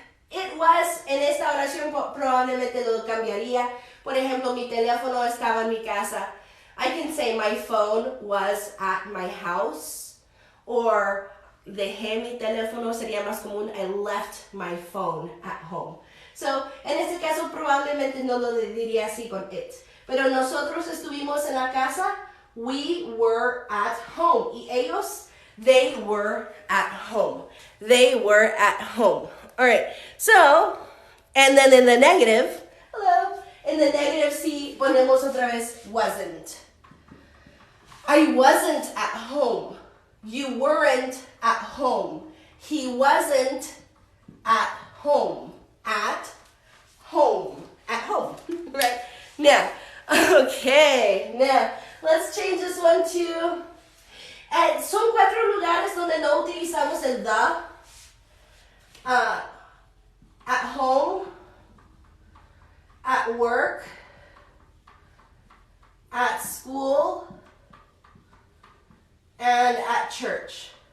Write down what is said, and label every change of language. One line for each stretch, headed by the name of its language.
English: It was,
Spanish: en esta oración probablemente lo cambiaría. Por ejemplo, mi teléfono estaba en mi casa.
English: I can say my phone was at my house. Or
Spanish: dejé mi teléfono, sería más común,
English: I left my phone at home.
Spanish: So, en este caso probablemente no lo diría así con it. Pero nosotros estuvimos en la casa,
English: we were at home. Y ellos, they were at home. They were at home. All right, so, and then in the negative, hello, in the negative,
Spanish: sí, ponemos otra vez
English: wasn't. I wasn't at home. You weren't at home. He wasn't at home. At home. At home. Right? Now, okay. Now, let's change this one to...
Spanish: son 4 lugares donde no utilizamos el the.
English: At home. At work. At school. And at church.